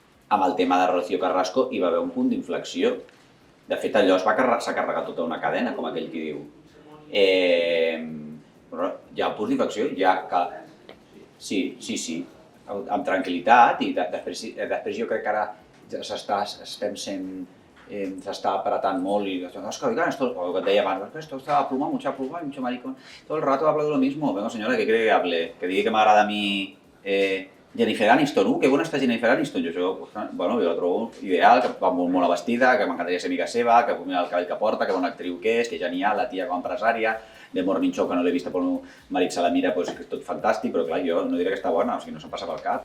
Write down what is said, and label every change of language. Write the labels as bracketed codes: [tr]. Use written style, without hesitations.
[ca] Amb el tema de Rocío Carrasco hi va haver un punt d'inflexió. De fet, allò s'ha carregat tota una cadena, com aquell qui diu. Però hi ha un punt d'inflexió, sí, amb tranquil·litat, i després jo crec que ara estem sent s'està apretant molt [es] y es que oigan, esto, [ca] o que et deia abans, [es] esto está a pluma, mucho maricón, todo el rato habla de lo mismo. Venga, señora, ¿qué quiere que hable? [ca] Que digui que m'agrada a mi Jennifer Aniston, que bona està Jennifer Aniston. Jo la trobo ideal, que va molt vestida, que m'encantaria ser amiga seva, que mira el cabell que porta, que bona actriu que és genial, la tia com a empresària, de Morning Show, que no l'he vista per un marit se la mira, que és tot fantàstic, però clar, jo no diré que està bona, o sigui, no se'm passa pel cap.